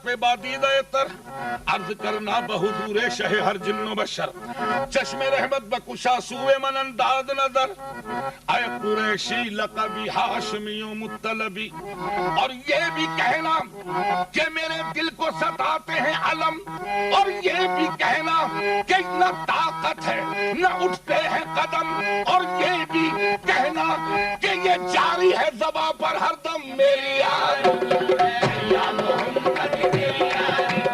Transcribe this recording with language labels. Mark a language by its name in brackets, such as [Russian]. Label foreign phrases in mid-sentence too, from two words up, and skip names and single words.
[Urdu] پہ بادیدہ تر عرض کرنا بحضور شہ ہر جن و بشر، [Persian] چشم رحمت بکشا سوئے من انداز نظر، [Urdu] اے قریشی لقبی ہاشمی و مطلبی، اور یہ بھی کہنا کہ میرے دل کو ستاتے ہیں علم، اور یہ بھی کہنا کہ نہ طاقت ہے نہ اٹھتے ہیں قدم، اور یہ بھی کہنا کہ یہ جاری ہے زباں پر ہر دم میری یاد یا محمد میری یاد